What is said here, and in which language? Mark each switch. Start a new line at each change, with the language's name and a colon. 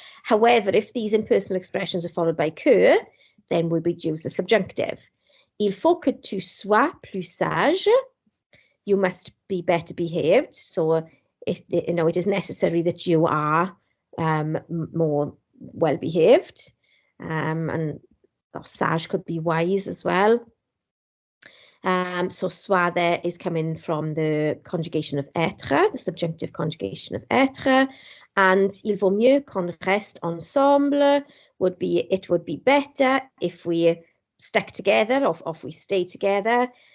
English: However, if these impersonal expressions are followed by que, then we would use the subjunctive.
French: Il faut que tu sois plus sage.
English: You must be better behaved. So, it is necessary that you are more well behaved. And sage could be wise as well. So sois there is coming from the conjugation of être, the subjunctive conjugation of être, and
French: il vaut mieux qu'on reste ensemble
English: would be, it would be better if we stuck together or if we stay together.